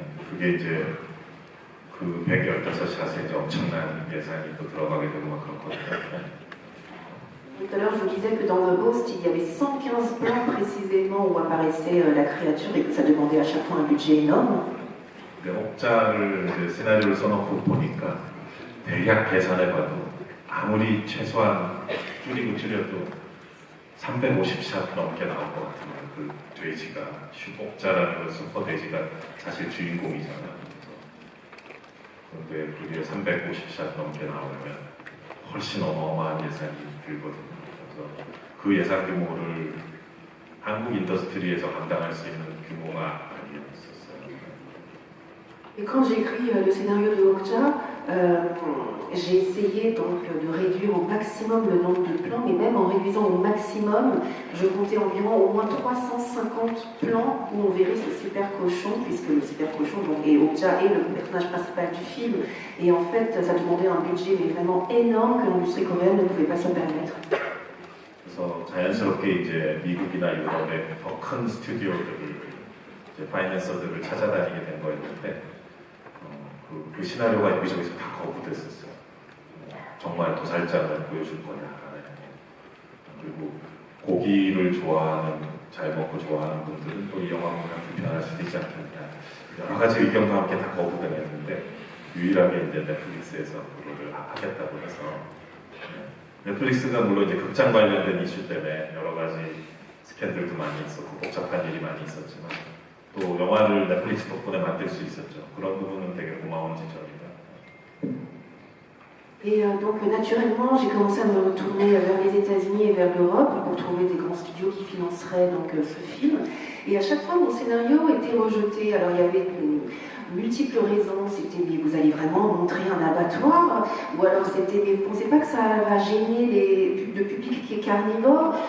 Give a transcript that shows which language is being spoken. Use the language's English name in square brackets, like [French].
[Korean] 그게 이제 그 115샷에 이제 엄청난 예산이 또 들어가게 되고 막 그렇거든요. [French] Tout à l'heure, je vous disais que dans The Ghost, il y avait 115 plans précisément où apparaissait la créature et que ça demandait à chaque fois un budget énorme. [Korean] 옥자를 이제 시나리오를 써놓고 보니까 대략 계산해봐도 아무리 최소한 줄여도 350샷 넘게 나올 것 같아요. 그 돼지가 옥자라는 건 슈퍼 돼지가 사실 주인공이잖아요. 그런데 그게 350샷 넘게 나오면 훨씬 어마어마한 예산이 들거든요. 그래서 그 예산 규모를 한국 인더스트리에서 감당할 수 있는 규모가 아니었었어요. [French] Et quand j'ai écrit le scénario de Okja, J'ai essayé donc de réduire au maximum le nombre de plans, mais même en réduisant au maximum, je comptais environ au moins 350 plans où on verrait ce super cochon, puisque le super cochon donc, est Okja et le personnage principal du film. Et en fait, ça demandait un budget mais vraiment énorme que l'industrie coréenne ne pouvait pas se permettre. [Korean] 그래서 자연스럽게 이제 미국이나 유럽의 더 큰 스튜디오들을 이제 파이낸서들을 찾아다니게 된 거였는데 그 시나리오가 여기저기서 다 거부됐었어요. 정말 도살장을 보여줄 거냐 하는. 그리고 고기를 좋아하는, 잘 먹고 좋아하는 분들은 또 이 영화 보면 불편할 수도 있지 않겠냐. 여러 가지 의견과 함께 다 거부당했는데 유일하게 이제 넷플릭스에서 그거를 하겠다고 해서 넷플릭스가 물론 이제 극장 관련된 이슈 때문에 여러 가지 스캔들도 많이 있었고 복잡한 일이 많이 있었지만 또 영화를 넷플릭스 덕분에 만들 수 있었죠. 그런 부분은 되게 고마운 지점입니다. [French] Et donc naturellement, j'ai commencé à me retourner vers les États-Unis et vers l'Europe pour trouver des grands studios qui financeraient donc ce film. Et à chaque fois, mon scénario était rejeté. Alors il y avait multiples raisons. C'était mais vous allez vraiment montrer un abattoir, ou alors c'était mais vous ne pensez pas que ça va gêner le public qui est carnivore.